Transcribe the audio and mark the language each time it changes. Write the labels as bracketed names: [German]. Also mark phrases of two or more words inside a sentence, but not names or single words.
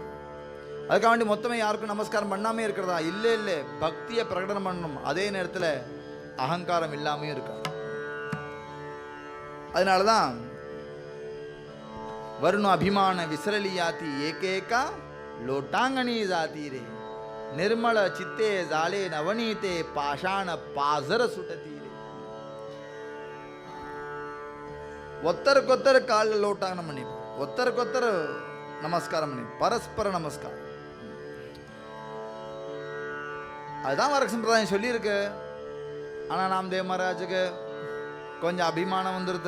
[Tamil] அதுக்காக வேண்டி மொத்தமே யாருக்கும் நமஸ்காரம் பண்ணாமே இருக்கிறதா? இல்லை இல்லை, பக்தியை பிரகடனம் பண்ணணும், அதே நேரத்தில் அகங்காரம் இல்லாமையும் இருக்காது. [Marathi] அதனாலதான் वर्ण अभिमान विसरली याती एकमेका लोटांगणी जाती रे, निर्मळ चित्ते जाळे नवनीते पाषाण पाझर सुटतीरे. [Tamil] ஒத்தருக்கொத்தர் காலில் லோட்டாங்கனம் பண்ணி, ஒத்தருக்கொத்தர் நமஸ்காரம் பண்ணி, பரஸ்பர நமஸ்காரம். அதுதான் வரக சம்பிரதாயம் சொல்லியிருக்கு. ஆனால் நாம்தேவ் மகாராஜுக்கு கொஞ்சம் அபிமானம் வந்துடுது.